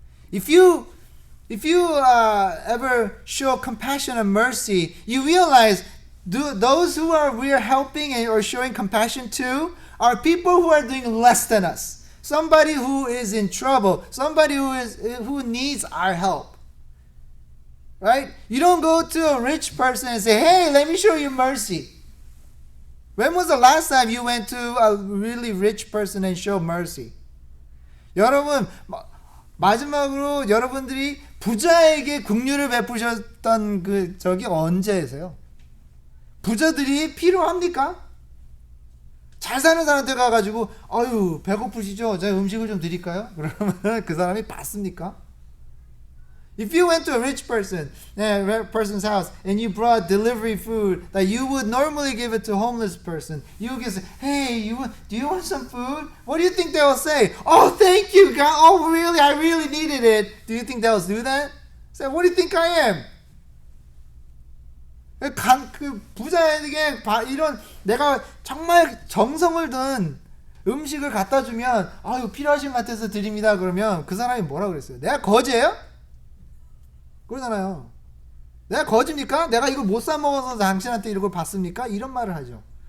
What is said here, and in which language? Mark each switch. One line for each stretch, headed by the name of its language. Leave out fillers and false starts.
English: If you ever show compassion and mercy, you realize those who we are helping or showing compassion to are people who are doing less than us. Somebody who is in trouble, somebody who needs our help. Right? You don't go to a rich person and say, "Hey, let me show you mercy." When was the last time you went to a really rich person and showed mercy?
Korean: 여러분, 마지막으로 여러분들이 부자에게 긍휼을 베푸셨던 그 적이 언제세요? 부자들이 필요합니까? 잘 사는 사람한테 가가지고 아유 배고프시죠? 제가 음식을 좀 드릴까요? 그러면 그 사람이 받습니까?
English: If you went to a rich person's house and you brought delivery food that you would normally give it to a homeless person, you would say, "Hey, do you want some food?" What do you think they will say? "Oh, thank you, God. Oh, really? I really needed it." Do you think they'll do that? Say, "What do you think I am?"
Korean: 그 부자에게 이런 내가 정말 정성을 든 음식을 갖다 주면 이거 필요하신 것 같아서 드립니다. 그러면 그 사람이 뭐라 그랬어요? 내가 거지예요? 그러잖아요. 내가 거지입니까? 내가 이걸 못 사 먹어서 당신한테 이걸 받습니까? 이런 말을 하죠.